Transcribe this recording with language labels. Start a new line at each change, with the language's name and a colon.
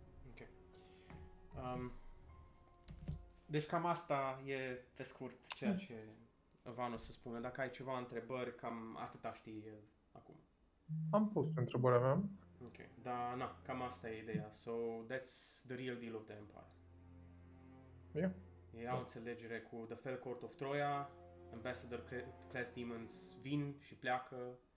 Romanian: Ok. Deci cam asta e pe scurt ceea ce Van o să spună. Dacă ai ceva întrebări, cam atâta știi el acum. Am pus întrebarea mea. Ok, dar na, cam asta e ideea.
English: So, that's the real deal of the Empire. Yeah.
Romanian: Ei au înțelegere cu The Fell Court of Troia, Ambassador Class Demons vin și pleacă.